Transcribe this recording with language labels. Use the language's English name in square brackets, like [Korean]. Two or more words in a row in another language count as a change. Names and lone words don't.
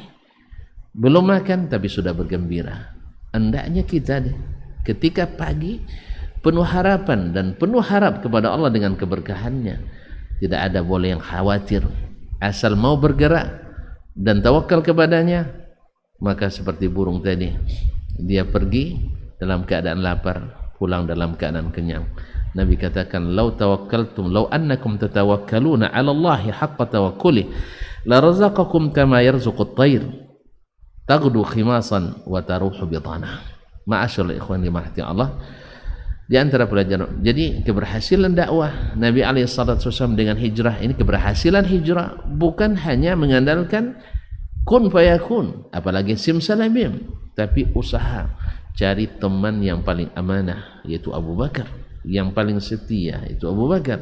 [Indonesian] Belum makan tapi sudah bergembira. Hendaknya kita ketika pagi penuh harapan dan penuh harap kepada Allah dengan keberkahannya. Tidak ada boleh yang khawatir, asal mau bergerak dan tawakal kepadanya, maka seperti burung tadi, dia pergi dalam keadaan lapar, pulang dalam keadaan kenyang. Nabi katakan, [Arabic] "لو توكلتم، لو أنكم تتوكلون على الله حق توكله، لرزقكم كما يرزق الطير، تغدو خماصا وتروح بطانا." معاشر الإخوان [Indonesian] dirahmati Allah, di antara pelajaran, jadi keberhasilan dakwah Nabi SAW dengan hijrah ini, keberhasilan hijrah bukan hanya mengandalkan [Arabic] كن فيكون, [Indonesian] apalagi simsalabim, tapi usaha cari teman yang paling amanah, yaitu Abu Bakar, yang paling setia itu Abu Bakar.